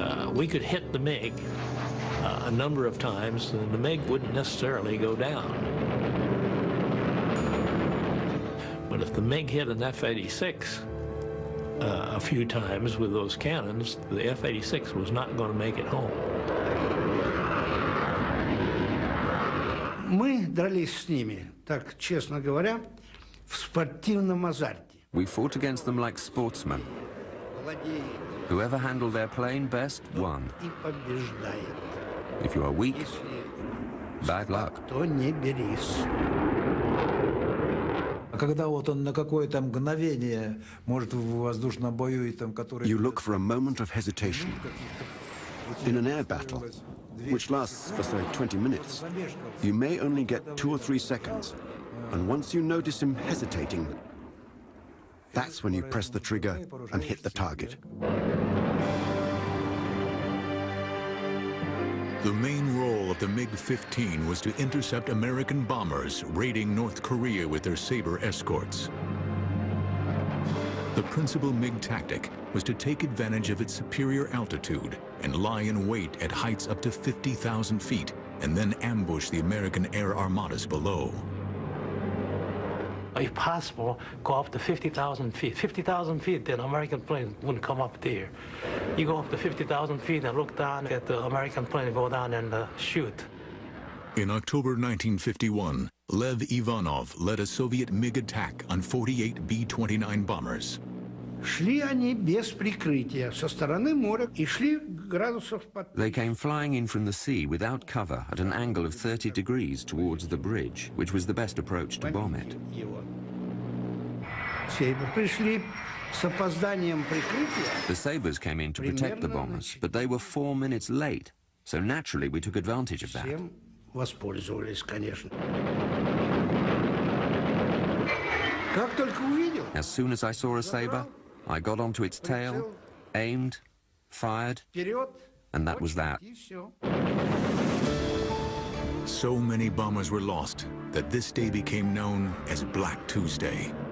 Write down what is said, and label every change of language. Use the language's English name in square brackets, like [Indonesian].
[English] We could hit the MiG a number of times, and the MiG wouldn't necessarily go down. But if the MiG hit an F-86 a few times with those cannons, the F-86 was not going to make it home. [Russian] Мы дрались с ними, так честно говоря, в спортивном азарте. [English] We fought against them like sportsmen. Whoever handled their plane best won. If you are weak, bad luck. [Russian] Когда вот он на какое-то мгновение, может, в воздушном бою и там, который... [English] You look for a moment of hesitation. In an air battle, which lasts for, say, 20 minutes, you may only get 2 or 3 seconds. And once you notice him hesitating, that's when you press the trigger and hit the target. The main role of the MiG-15 was to intercept American bombers raiding North Korea with their Sabre escorts. The principal MiG tactic was to take advantage of its superior altitude and lie in wait at heights up to 50,000 feet and then ambush the American air armadas below. If possible, go up to 50,000 feet. 50,000 feet, then American plane wouldn't come up there. You go up to 50,000 feet and look down at the American plane, go down and shoot. In October 1951, Lev Ivanov led a Soviet MiG attack on 48 B-29 bombers. [Russian] Шли они без прикрытия со стороны моря и шли градусов под... [English] They came flying in from the sea without cover at an angle of 30 degrees towards the bridge, which was the best approach to bomb it. [Russian] Пришли с опозданием прикрытия. [English] The Sabres came in to protect the bombers, but they were 4 minutes late, so naturally we took advantage of that. [Russian] Всем воспользовались, конечно. Как только увидел... [English] As soon as I saw a Sabre, I got onto its tail, aimed, fired, and that was that. So many bombers were lost that this day became known as Black Tuesday.